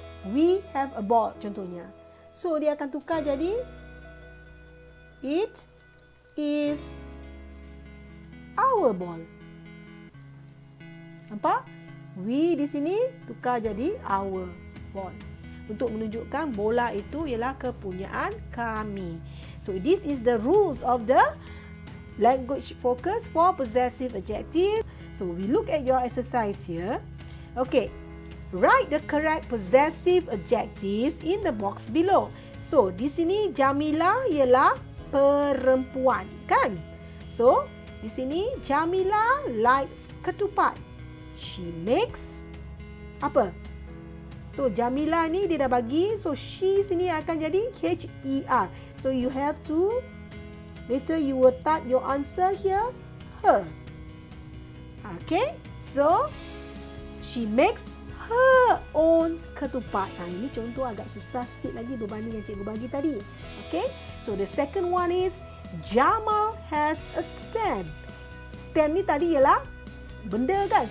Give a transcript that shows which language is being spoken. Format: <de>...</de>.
<en>We have a ball contohnya. So</en> <ms>dia akan tukar jadi</ms> <en>it is our ball.</en> <ms>Nampak? We di sini tukar jadi</ms> <en>our ball.</en> <ms>Untuk menunjukkan bola itu ialah kepunyaan kami.</ms> <en>So this is the rules of the language focus for possessive adjective. So we look at your exercise here. Okay. Write the correct possessive adjectives in the box below.</en> <ms>So, di sini Jamila ialah perempuan, kan? So, di sini Jamila likes ketupat.</ms> <en>She makes</en> <ms>apa? So, Jamila ni dia dah bagi. So, she sini akan jadi H-E-R.</ms> <en>So, you have to, later you will type your answer here, her. Okay? So, she makes her own ketupat.</en> <ms>Ini contoh agak susah sikit lagi berbanding yang cikgu bagi tadi. Okay.</ms> <en>So the second one is Jamal has a stamp.</en> <ms>Stamp ni tadi ialah benda kan.</ms>